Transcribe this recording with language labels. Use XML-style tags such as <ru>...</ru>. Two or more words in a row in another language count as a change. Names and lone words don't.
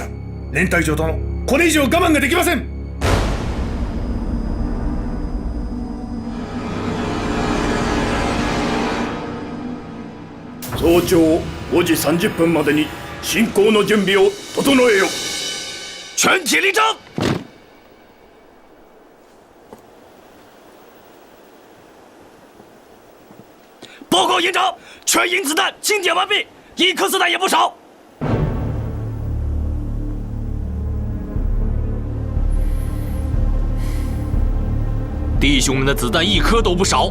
<ja>連隊長殿、これ以上我慢ができません。早朝5時30分までに進行の準備を整えよ。</ja> <zh>全体立正。报告营长，全营子弹清点完毕，一颗子弹也不少。弟兄们的子弹一颗都不少。</zh>